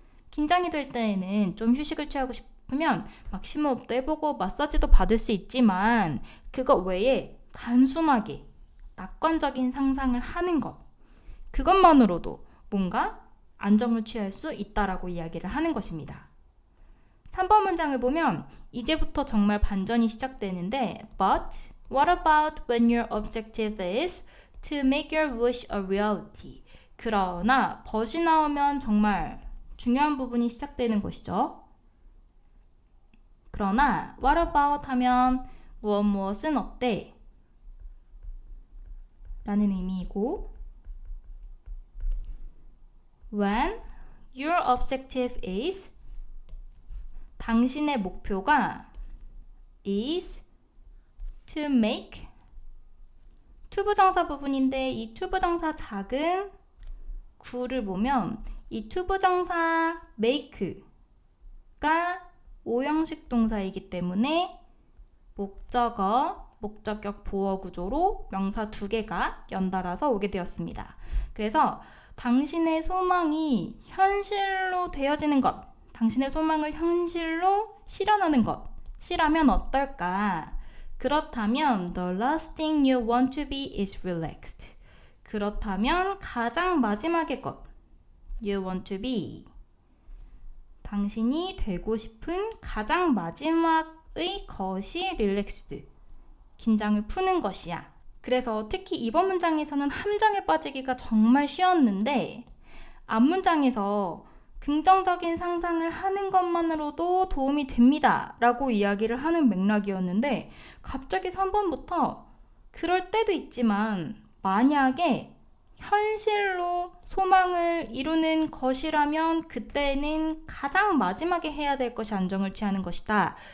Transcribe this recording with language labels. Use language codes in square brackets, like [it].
[ko] 긴장이 될 때에는 좀 휴식을 취하고 싶으면 막 심호흡도 해보고 마사지도 받을 수 있지만 그것 외에 단순하게 낙관적인 상상을 하는 것, 그것만으로도 뭔가 안정을 취할 수 있다라고 이야기를 하는 것입니다. 3번 문장을 보면 이제부터 정말 반전이 시작되는데 [en] But what about when your objective is to make your wish a reality? [ko] 그러나 but이 나오면 정말 중요한 부분이 시작되는 것이죠. 그러나 [en] what about [ko] 하면 무엇은 어때? 라는 의미이고 [en] when your objective is, [ko] 당신의 목표가 [en] is to make, [ko] 투부정사 부분인데 이 투부정사 작은 구를 보면 이 투부정사 make가 오형식 동사이기 때문에 목적어, 목적격 보어 구조로 명사 두 개가 연달아서 오게 되었습니다. 그래서 당신의 소망이 현실로 되어지는 것, 당신의 소망을 현실로 실현하는 것, 시라면 어떨까? 그렇다면 [en] the last thing you want to be is relaxed. [ko] 그렇다면 가장 마지막의 것, [en] you want to be, [ko] 당신이 되고 싶은 가장 마지막의 것이 relaxed, 긴장을 푸는 것이야. 그래서 특히 이번 문장에서는 함정에 빠지기가 정말 쉬웠는데 앞문장에서 긍정적인 상상을 하는 것만으로도 도움이 됩니다 라고 이야기를 하는 맥락이었는데 갑자기 3번부터 그럴 때도 있지만 만약에 현실로 소망을 이루는 것이라면 그때는 가장 마지막에 해야 될 것이 안정을 취하는 것이다.